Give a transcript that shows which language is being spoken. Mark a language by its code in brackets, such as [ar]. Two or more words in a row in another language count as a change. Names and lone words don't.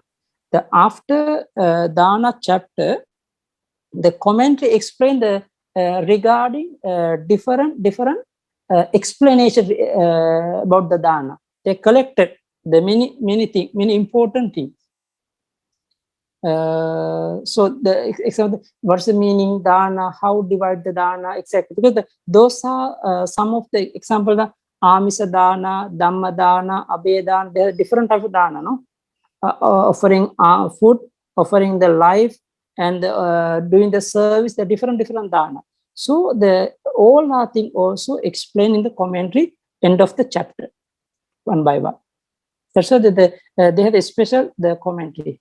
[en] The after Dana chapter, the commentary explain the regarding different explanation about the Dana. They collected the many things, many important things. So the example, what's the meaning dana, how divide the dana, exactly, because those are some of the example, the [pi] amisa dana, dhamma dana, abhe dana, [en] there are different type of dana, no? Offering food, offering the life, and doing the service, the different dana. So the all are thing also explained in the commentary end of the chapter, one by one. That's why they have a special the commentary.